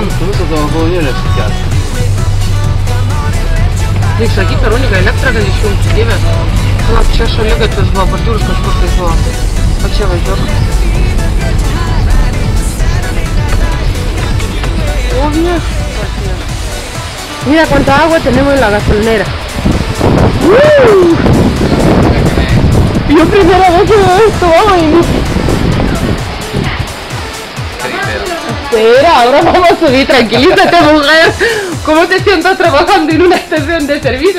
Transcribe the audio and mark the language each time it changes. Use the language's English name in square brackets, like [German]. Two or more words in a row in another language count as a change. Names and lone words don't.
[Lithuanian] Tu visą tavo kolonėlę apsikęs. Reik sakyti, per uligą elektrą gali išjungti, Dieve. Palauk, čia šaligatvis buvo, bordiūrus kažkur tai buvo. O čia važiuok. O viešpatie. [Spanish] Mira cuánta agua tenemos en la gasolinera. Yo primera vez que veo esto, vamos. Espera, ahora vamos a subir, tranquilízate, mujer. ¿Cómo te sientas trabajando en una estación de servicio?